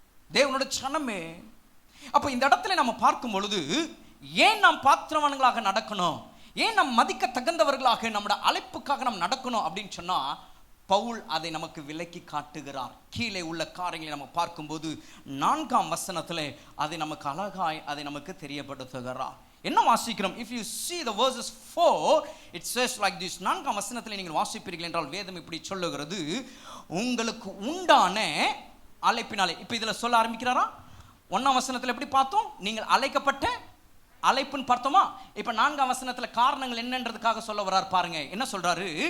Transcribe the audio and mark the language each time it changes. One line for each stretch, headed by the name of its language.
Tamil: தேவனுடைய சனமே, அப்போ இந்த இடத்துல நம்ம பார்க்கும் பொழுது ஏன் நாம் பாத்திரவான்களாக நடக்கணும், ஏன் நாம் மதிக்க தகுந்தவர்களாக நம்முடைய அழைப்புக்காக நாம் நடக்கணும் அப்படின்னு சொன்னா பவுல் அதை நமக்கு விலக்கி காட்டுகிறார். கீழே உள்ள காரியங்களை நம்ம பார்க்கும்போது 4ஆம் வசனத்தில் அதை நமக்கு அழகாய் அதை நமக்கு தெரியப்படுத்துகிறார். என்ன வாசிக்கிறோம்?
English: If you see the verses 4, it says like this.
Tamil: 4ஆம் வசனத்தில் நீங்கள் வாசிப்பீர்கள் என்றால் வேதம் இப்படி சொல்லுகிறது, உங்களுக்கு உண்டான அழைப்பினாலே. இப்போ இதில் சொல்ல ஆரம்பிக்கிறாரா? 1ஆம் வசனத்தில் எப்படி பார்த்தோம்? நீங்கள் அழைக்கப்பட்ட அழைப்புன்னு பார்த்தோமா? இப்போ 4ஆம் வசனத்தில் காரணங்கள் என்னன்றதுக்காக சொல்ல வர்றார் பாருங்க. என்ன சொல்றாரு?